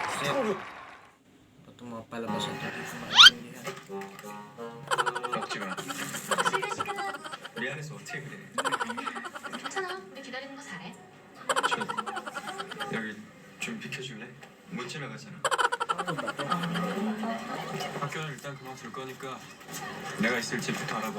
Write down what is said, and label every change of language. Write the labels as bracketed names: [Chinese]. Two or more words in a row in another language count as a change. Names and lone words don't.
[Filipino] Itong mga palabas na ito, hindi ko maintindihan. [Korean] 먹지 마. 미안해서 어떻게 그래? 괜찮아. 우리 기다리는 거 잘해. 저 여기 좀 비켜줄래? 못 지나가잖아. 학교는 일단 그만둘 거니까 내가 있을 집부터 알아봐.